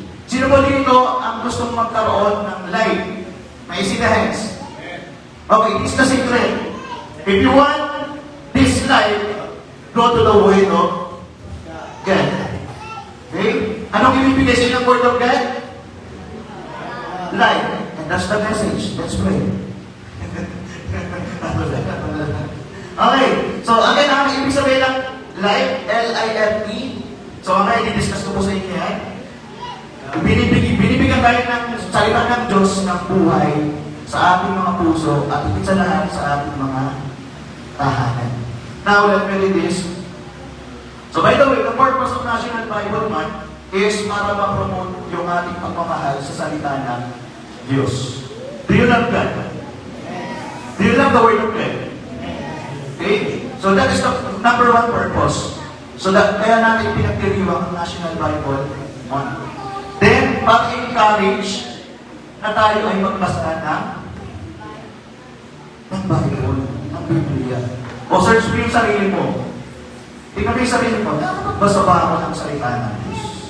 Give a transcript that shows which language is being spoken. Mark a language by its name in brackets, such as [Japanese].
[Filipino] Sino po dito ang gustong magkaroon ng life? [English] May see the hands. Okay, this is the secret. If you want this life, go to the word of God. Okay? [Filipino] Anong ibibigay sa inyo ng word of God? [English] Life. And that's the message. Let's pray. [Filipino] Okay. So, again, ang ibig sabihin ng life, L-I-F-E. So, ang i-discuss ko po sa inyo yan. Binibigyan tayo ng salita ng Diyos ng buhay sa ating mga puso at higit sa lahat sa ating mga tahanan. [English] Now, let me read this. So, by the way, the purpose of National Bible Month is [Filipino] para ma-promote yung ating pagmamahal sa salita ng Diyos. [English] Do you love God? Do you love the Word of God? Okay? So, that is the number 1 purpose. [Filipino] So, kaya natin pinagdiriwang ang National Bible Month. Then, pag-encourage na tayo ay magbasa ng Bible, ng Biblia. O search mo yung sarili mo. Tingnan mo yung sarili mo, basta ba ako ng salita ng Diyos?